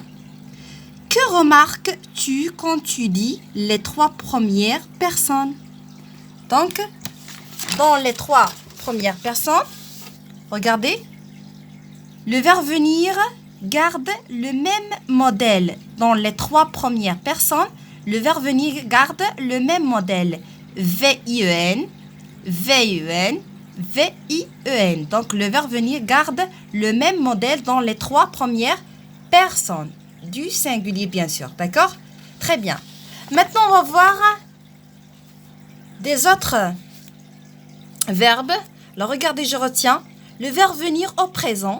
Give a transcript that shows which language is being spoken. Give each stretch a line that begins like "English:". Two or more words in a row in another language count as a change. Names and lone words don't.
French: Que remarques-tu quand tu dis les 3 premières personnes? Donc, dans les 3 premières personnes, regardez, le verbe venir garde le même modèle. Dans les 3 premières personnes, le verbe venir garde le même modèle. V-I-E-N, V-I-E-N, V-I-E-N. Donc, le verbe venir garde le même modèle dans les 3 premières personnes. Du singulier, bien sûr. D'accord? Très bien. Maintenant, on va voir des autres verbes. Alors, regardez, je retiens le verbe venir au présent.